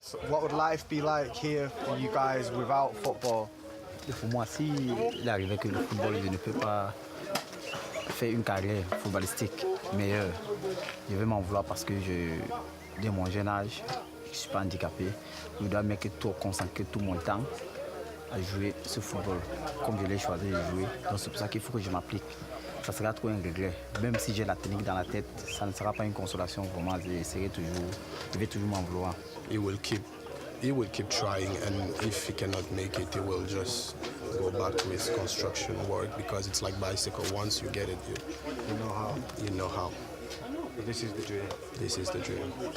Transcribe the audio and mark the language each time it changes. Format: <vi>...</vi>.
<en>What would life be like here for you guys without football?</en> <fr>Pour moi, si il arrivait que le football je ne peux pas faire une carrière footballistique meilleure, je vais m'en vouloir parce que dès mon jeune âge, je ne suis pas handicapé. Je dois consacrer tout mon temps à jouer ce football comme je l'ai choisi de jouer. Donc c'est pour ça qu'il faut que je m'applique. Ça sera trop un regret. Même si j'ai la technique dans la tête, ça ne sera pas une consolation pour moi. Je vais toujours m'en vouloir.</fr> <en>He will keep trying, and if he cannot make it, he will just go back to his construction work because it's like bicycle. Once you get it, you know how. You know how. This is the dream. This is the dream.</en>